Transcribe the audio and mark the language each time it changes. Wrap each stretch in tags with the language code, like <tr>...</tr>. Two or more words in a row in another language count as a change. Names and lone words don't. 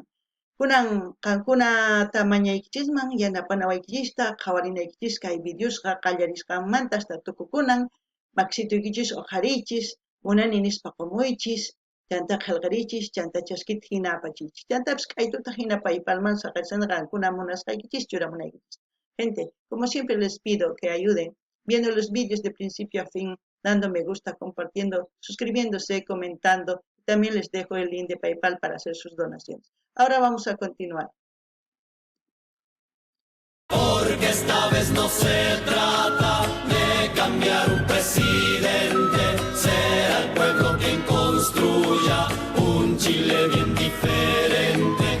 <qu>Kunan qankunata mañaykichisman yanapanawaykillista qhawarinaykichis kay videosqa qallarisqanmanta hasta tukukunan maksituykichis uqharichis munani nispa qumuychis chanta qillqirichis chanta chaskita hina apachiychis chantapis k'aytuta hina paypalman saqarisana qankuna munasqaykichis churamunaykichis.</qu> <es>Gente, como siempre les pido que ayuden viendo los vídeos de principio a fin, dando me gusta, compartiendo, suscribiéndose, comentando. También les dejo el link de PayPal para hacer sus donaciones. Ahora vamos a continuar. Porque esta vez no se trata de cambiar un presidente, será el pueblo quien construya un Chile bien diferente.</es>